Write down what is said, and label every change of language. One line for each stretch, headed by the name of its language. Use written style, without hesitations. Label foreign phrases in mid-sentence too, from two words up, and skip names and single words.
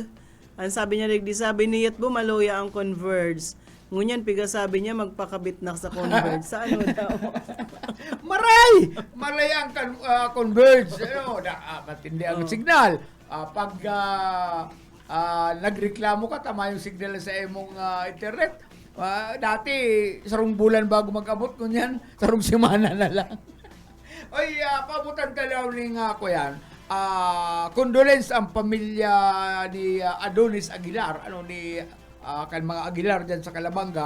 Bikol: Ang sabi niya, sabi niyat maloya ang Converge. Ngunyan, sabi niya, magpakabit na sa Converge. Sa ano daw? Maray ang Converge. Matindi ang signal. Pag nagreklamo ka, tama yung signal sa imong internet. Dati, sarong bulan bago mag-abot, ngunyan, sarong simana na lang. Oy, pabutan talaw ni nga ko yan. Condolence ang pamilya ni Adonis Aguilar, kan mga Aguilar diyan sa Calabanga.